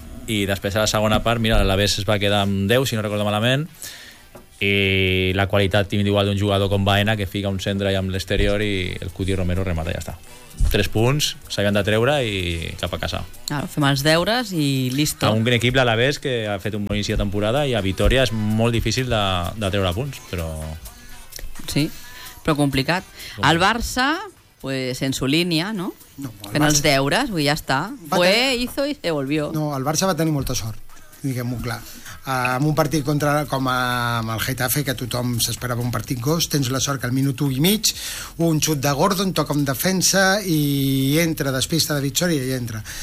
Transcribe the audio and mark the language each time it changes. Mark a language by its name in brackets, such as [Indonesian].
[Catalan] I després a la segona part, mira, l'Alavés es va quedar amb 10, si no recordo malament, i la qualitat individual d'un jugador com Baena, que fica un centre allà amb l'exterior i el Cuti Romero remata, ja està. 3 punts, s'havien de treure i cap a casa. Claro, fem els deures i listo. A un gran equip, l'Alavés, que ha fet un bon inici de temporada, i a Vitoria és molt difícil de treure punts, però... Sí, però complicat. El Barça, [Spanish] pues en su [Catalan] línia, no? Fent els deures, vull dir, ja està. [Spanish] Fue, hizo y se volvió. [Catalan] No, el Barça va tenir molta sort, diguem-ho clar. Amb un partit contra com amb el Getafe, que tothom s'esperava un partit gos, tens la sort que al minut 1 i mig un xut de Gordon toca en defensa i entra, despista de victòria i entra.